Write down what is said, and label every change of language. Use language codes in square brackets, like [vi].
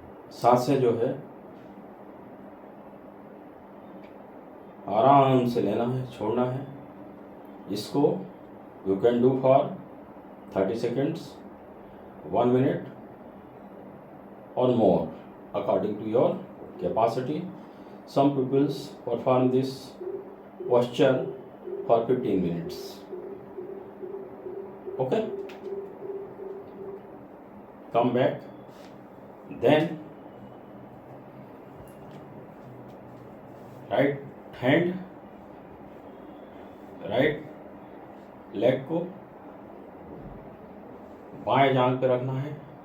[hi] सांसें जो है आराम से लेना है, छोड़ना है। इसको [en] You can do for 30 seconds, 1 minute or more according to your capacity। Some people perform this posture for 15 minutes। Okay, come back, then right hand, right [hi] leg को बाएं जांघ पे रखना है।